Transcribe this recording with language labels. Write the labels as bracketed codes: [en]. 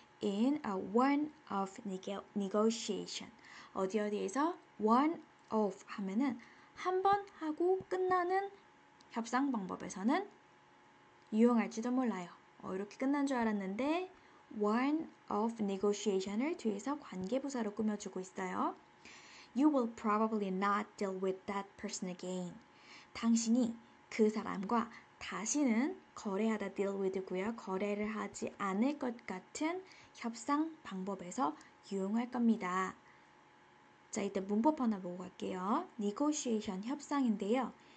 [en] in a one-off negotiation. [ko] 어디에서 one-off 하면은 한 번 하고 끝나는 협상 방법에서는 유용할지도 몰라요. 이렇게 끝난 줄 알았는데 one-off negotiation을 뒤에서 관계부사로 꾸며주고 있어요. [en] You will probably not deal with that person again. [ko] 당신이 그 사람과 다시는 거래하다 deal with고요. 거래를 하지 않을 것 같은 협상 방법에서 유용할 겁니다. 자, 이때 문법 하나 보고 갈게요. negotiation 협상인데요.